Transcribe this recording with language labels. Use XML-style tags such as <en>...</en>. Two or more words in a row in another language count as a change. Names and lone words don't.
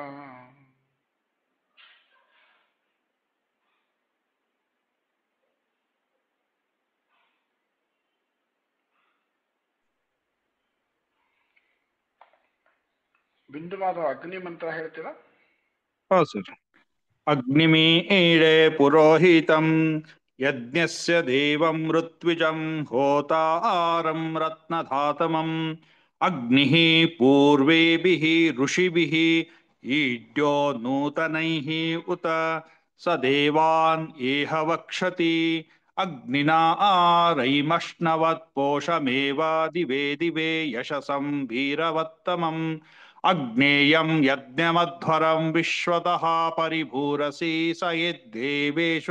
<kn>ಬಿಂದುವಾದ ಅಗ್ನಿ ಮಂತ್ರ ಹೇಳ್ತೀರಾ? ಹೌದು ಸರ್.</kn> <sa>ಅಗ್ನಿಮೀಳೆ ಪುರೋಹಿತಂ ಯಜ್ಞಸ್ಯ ದೇವಂ ಋತ್ವಿಜಂ ಹೋತಾರಂ ರತ್ನಧಾತಮಂ ಅಗ್ನಿಃ ಪೂರ್ವೇಭಿಃ ಋಷಿಭಿಃ ಈಡ್ಯೋ ನೂತನೈಃ ಉತ ಸ ದೇವಾನ್ ಏಹ ವಕ್ಷತಿ ಅಗ್ನಿನಾ ರೈಮಷ್ಣವತ್ ಪೋಷಮೇವ ದಿವೇ ದಿವೇ ಯಶಸಂ ವೀರವತ್ತಮಂ ಅಗ್ನೇಯಂ ಯಜ್ಞಮಧ್ವರಂ ವಿಶ್ವತಃ ಪರಿಭೂರಸಿ ಸ ಯದ್ದೇವೇಷು</sa>